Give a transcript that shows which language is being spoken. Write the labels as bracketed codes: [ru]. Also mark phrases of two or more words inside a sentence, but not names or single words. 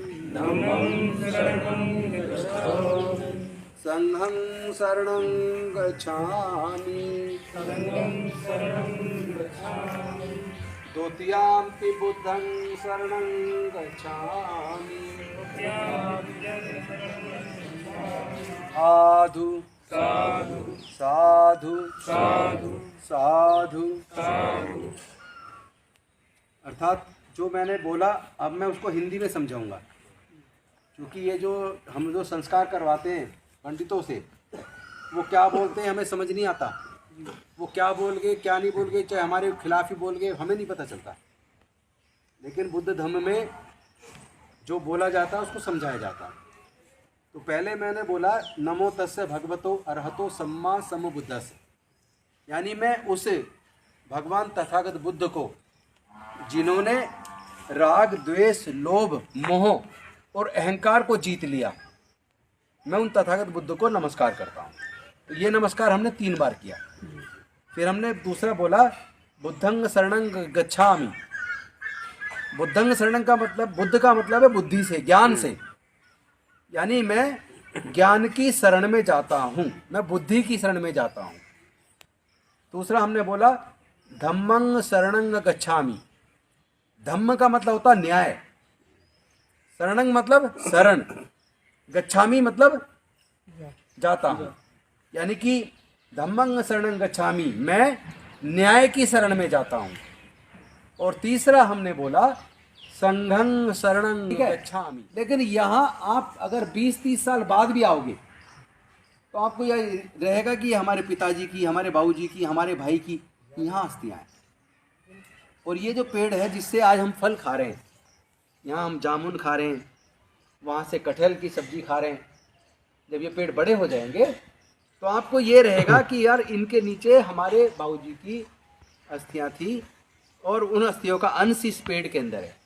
[pi] संघं शरणं गच्छामि द्वितीयंपि बुद्धं शरणं गच्छामि साधु साधु साधु साधु साधु। [hi] अर्थात जो मैंने बोला अब मैं उसको हिंदी में समझाऊंगा, क्योंकि ये जो हम जो संस्कार करवाते हैं पंडितों से, वो क्या बोलते हैं हमें समझ नहीं आता। वो क्या बोल गए क्या नहीं बोल गए, चाहे हमारे खिलाफ ही बोल गए, हमें नहीं पता चलता। लेकिन बुद्ध धर्म में जो बोला जाता है उसको समझाया जाता है। तो पहले मैंने बोला [pi] नमो तस्से भगवतो अर्हतो सम्मा समबुद्धस्से, [hi] यानी मैं उस भगवान तथागत बुद्ध को जिन्होंने राग द्वेष लोभ मोह और अहंकार को जीत लिया, मैं उन तथागत बुद्ध को नमस्कार करता हूँ। तो ये नमस्कार हमने 3 बार किया। फिर हमने दूसरा बोला [pi] बुद्धं शरणं गच्छामि। बुद्धं शरणं [hi] का मतलब, बुद्ध का मतलब है बुद्धि से, ज्ञान से, यानी मैं ज्ञान की शरण में जाता हूँ, मैं बुद्धि की शरण में जाता हूँ। दूसरा हमने बोला [pi] धम्मं शरणं गच्छामि। [hi] धम्म का मतलब होता न्याय, शरणं मतलब शरण, गच्छामि मतलब जाता हूँ, यानी कि [pi] धम्मं शरणं गच्छामि, [hi] मैं न्याय की शरण में जाता हूँ। और तीसरा हमने बोला [pi] संघं शरणं गच्छामि। [hi] लेकिन यहाँ आप अगर 20-30 साल बाद भी आओगे तो आपको यह रहेगा कि हमारे पिताजी की, हमारे बाबूजी की, हमारे भाई की यहाँ अस्थियाँ हैं। और ये जो पेड़ है जिससे आज हम फल खा रहे हैं, यहाँ हम जामुन खा रहे हैं, वहाँ से कटहल की सब्जी खा रहे हैं, जब ये पेड़ बड़े हो जाएंगे तो आपको ये रहेगा कि यार इनके नीचे हमारे बाबूजी की अस्थियाँ थी और उन अस्थियों का अंश इस पेड़ के अंदर है।